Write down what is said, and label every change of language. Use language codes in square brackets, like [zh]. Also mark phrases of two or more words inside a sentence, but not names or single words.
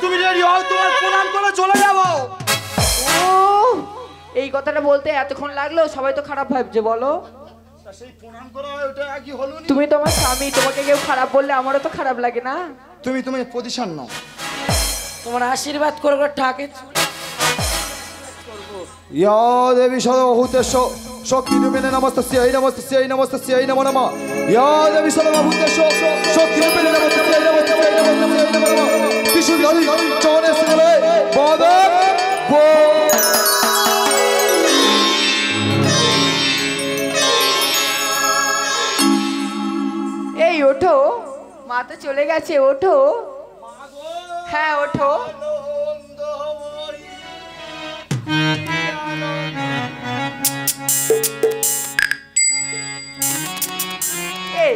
[bn] তুমি রেডি হও, তোমার প্রণাম করে চলে যাবো। ও এই কথাটা বলতে এতক্ষণ লাগলো, সবাই তো খারাপ ভাবছে বলো। সেই প্রণাম করা হয় ওটা কি হলো? তুমি তো আমার স্বামী, তোমাকে কেউ খারাপ বললে আমারও তো খারাপ লাগে না? তুমি তুমি পজিশন নাও। তোমার আশীর্বাদ করবো ঠাকে। [sa] या देवी सर्वभूतेष शक्तिरूपेण नमस्तस्यै नमस्तस्यै नमस्तस्यै नमो नमः। या देवी सर्वभूतेष शक्तिरूपेण नमस्तस्यै नमस्तस्यै नमस्तस्यै नमो नमः। त्रिशूलधारी चरणे स्थले बदन बो। [bn] এই ওঠো, মা তো চলে গেছে, ওঠো। হ্যাঁ ওঠো। এই